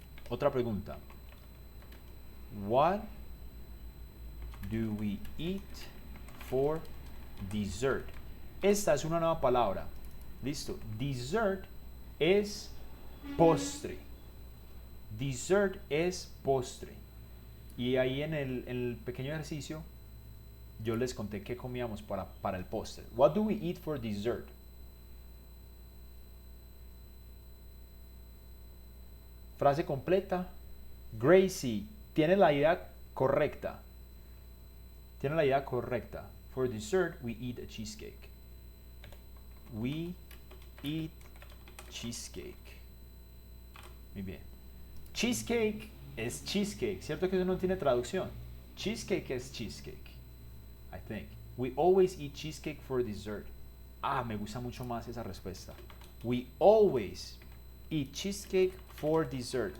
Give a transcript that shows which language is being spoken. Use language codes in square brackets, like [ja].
[es] Otra pregunta. [en] What do we eat for dessert? [es] Esta es una nueva palabra. Listo. Dessert es postre. Dessert es postre. Y ahí en el pequeño ejercicio yo les conté qué comíamos para el postre. [en] What do we eat for dessert? [es] Frase completa. Gracie, tiene la idea correcta. Tiene la idea correcta. [en] For dessert, we eat a cheesecake. We eat cheesecake. [es] Muy bien. Cheesecake es cheesecake. ¿Cierto que eso no tiene traducción? Cheesecake es cheesecake. [en] I think. We always eat cheesecake for dessert. [es] Ah, me gusta mucho más esa respuesta. [en] We always eat cheesecake for dessert.